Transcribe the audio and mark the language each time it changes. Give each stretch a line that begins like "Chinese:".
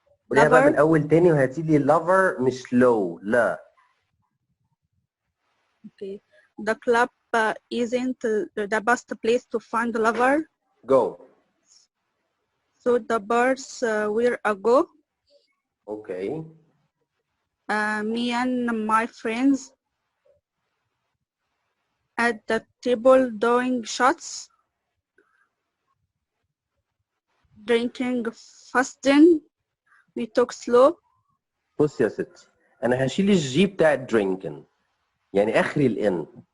Arabic: قوليها بقى من الأول تاني وهاتي لي lover مش low. لا.
English: Okay. The club isn't the best place to find lover. Go. So the bars where I go. Okay. Me and my friends at the table doing shots, drinking, fasting. We talk slow.
Arabic: بص يا ستي، أنا هشيل الجي بتاع drinking، يعني آخري الإن.